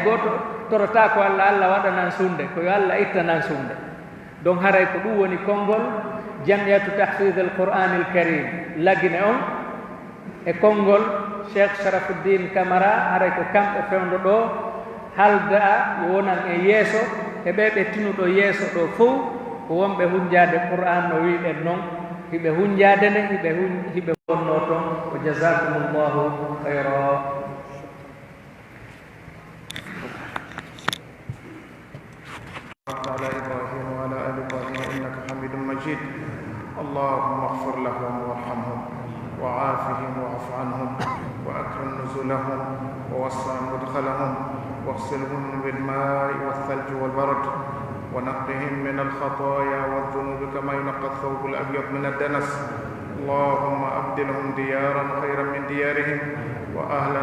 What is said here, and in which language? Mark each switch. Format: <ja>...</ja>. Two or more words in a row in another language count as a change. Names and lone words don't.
<ff>gooto torota ko allah allah waɗanan sunde koyo allah ittanan sunde donc haray ko ɗum woni konngol jamiyatu tahfid al qur'an al karim lagine on e konngol cheikh Sharafuddin Camara haray ko kamɓe fewndo ɗo halda yo wonan e yeeso e ɓe ɓe tinuɗo yeeso ɗo fof ko wonɓe hunjade qur'an no wiɗen noon hiɓe hunjade nde hiɓe wonno toon wa</ff> <ar>جزاكم الله خيرا على إبراهيم وعلى آل إبراهيم إنك حميد مجيد اللهم اغفر لهم وارحمهم وعافهم واعف عنهم وأكرم نزلهم ووسع مدخلهم واغسلهم بالماء والثلج والبرد ونقهم من الخطايا والذنوب كما ينقى الثوب الأبيض من الدنس اللهم أبدلهم ديارا خيرا من ديارهم وأهلا</ar>